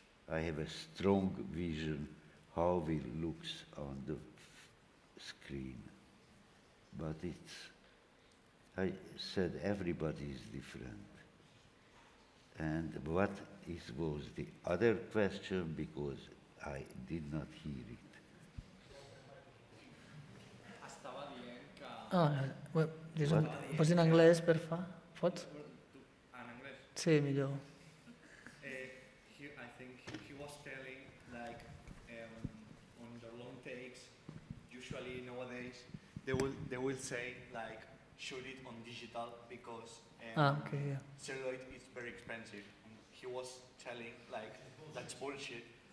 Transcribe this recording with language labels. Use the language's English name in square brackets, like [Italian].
[English] I have a strong vision how it looks on the screen. But I said everybody is different. And what was the other question, because I did not hear it. [Catalan] Well, pots en anglès, per fa? Pots? En anglès? Sí, millor. [English] I think he was telling, like, on the long takes, usually nowadays, they will say, like, shoot it on digital because Okay, yeah. celluloid is very expensive. And he was telling, like, that's bullshit.